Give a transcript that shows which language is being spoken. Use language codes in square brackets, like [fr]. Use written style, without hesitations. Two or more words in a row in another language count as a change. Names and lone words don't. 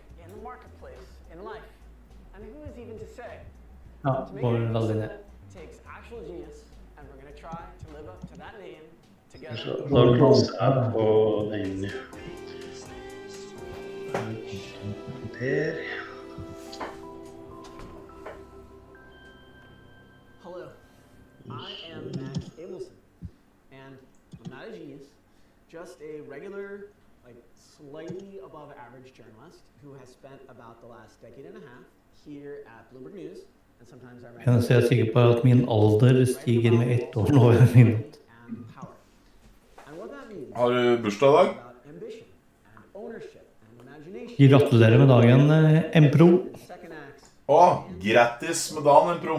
[no] Ja, går veldig ned. Da blåser jeg på den Per. [en] Hello, I am Max Abelson, and I'm not a genius, just a regular, slightly above average journalist who has spent about the last decade and a half here at Bloomberg News, and sometimes I [no] Jeg er sikker på at min alder stiger med 1 år nå i minutt. Har du bursdag i dag? Gratulerer med dagen, Empro. Grattis med dagen, Empro.